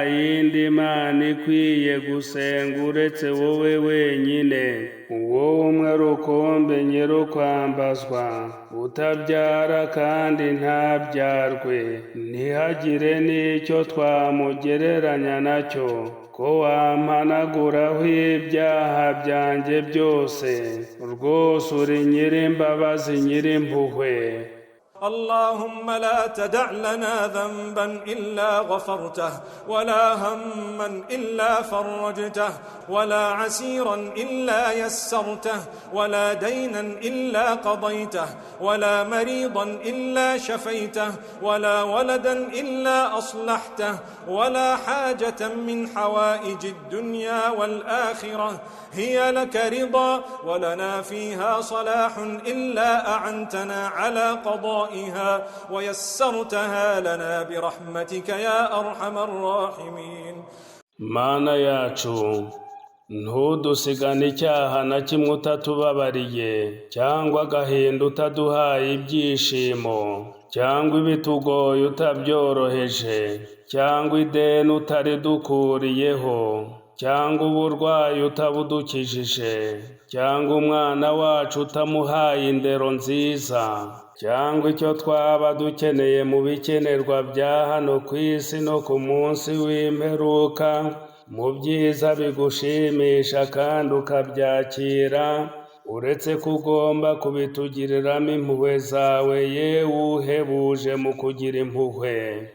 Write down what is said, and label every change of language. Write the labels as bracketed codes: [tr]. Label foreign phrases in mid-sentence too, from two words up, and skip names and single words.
[rw] yindi Mana ikwiye gusenga uretse wowe wenyine, wowe umwe rukumbi nyirukwambazwa utabyara kandi ntabyarwe ntihagire n'icyo twamugereranya nacyo, ko wampanaguraho ibyaha byanjye byose rwose uri nyirimbabazi nyirimpuhwe. [ar] اللهم لا تدع لنا ذنبا إلا غفرته ولا هما إلا فرجته ولا عسيرا إلا يسرته ولا دينا إلا قضيته ولا مريضا إلا شفيته ولا ولدا إلا أصلحته ولا حاجة من حوائج الدنيا والآخرة هي لك رضا ولنا فيها صلاح إلا أعنتنا على قضائها ويسرتها لنا برحمتك يا أرحم الراحمين. [rw] Mana yacu ntudusigane icyaha na kimwe utatubabariye cyangwa agahinda utaduhaye ibyishimo cyangwa ibitugoye utabyoroheje cyangwa ideni utaridukuriyeho cyangwa uburwayi utabudukijije cyangwa umwana wacu utamuhaye indero nziza cyangwa icyo twaba dukeneye mu bikenerwa bya hano ku isi no ku munsi w'imperuka mu byiza bigushimisha kandi ukabyakira, uretse ko ugomba kubitugiriramo impuhwe zawe yewe uhebuje mu kugira impuhwe.